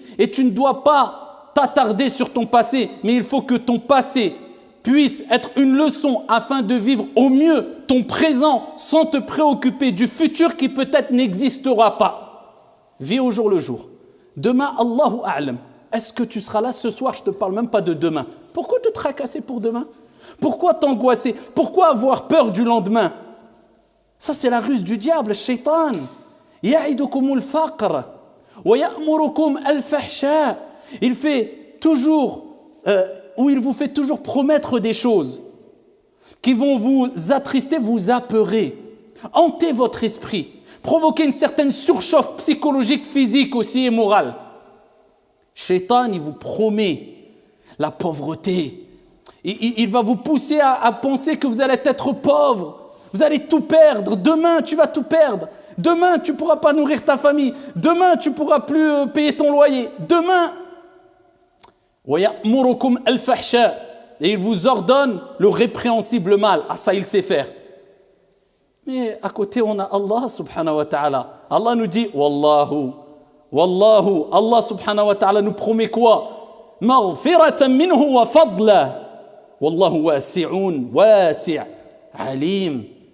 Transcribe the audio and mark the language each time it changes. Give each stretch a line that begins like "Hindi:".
French: Et tu ne dois pas t'attarder sur ton passé, mais il faut que ton passé puisse être une leçon afin de vivre au mieux ton présent sans te préoccuper du futur qui peut-être n'existera pas. Vis au jour le jour. Demain, Allahu a'lam. Est-ce que tu seras là ce soir? Je ne te parle même pas de demain. Pourquoi te tracasser pour demain? Pourquoi t'angoisser? Pourquoi avoir peur du lendemain? Ça, c'est la ruse du diable, shaitan.
Arabic: يعدكم الفقر ويأمركم الفحشاء.
French: Il fait toujours, ou il vous fait toujours promettre des choses qui vont vous attrister, vous apeurer, hanter votre esprit, provoquer une certaine surchauffe psychologique, physique aussi et morale. Shaitan, il vous promet la pauvreté. Il va vous pousser à penser que vous allez être pauvre. Vous allez tout perdre. Demain, tu vas tout perdre. Demain, tu ne pourras pas nourrir ta famille. Demain, tu ne pourras plus payer ton loyer. Demain,
Arabic: وَيَأْمُرُكُمْ الْفَحْشَاءَ.
French: Et il vous ordonne le répréhensible mal. Ah, ça, il sait faire. Mais à côté, on a Allah subhanahu wa ta'ala. Allah nous dit, Wallahu, Wallahu. Allah subhanahu wa ta'ala nous promet quoi?
Arabic: Maghfiratan minhu wa fadla. Wallahu wasi'un, wasi' alim.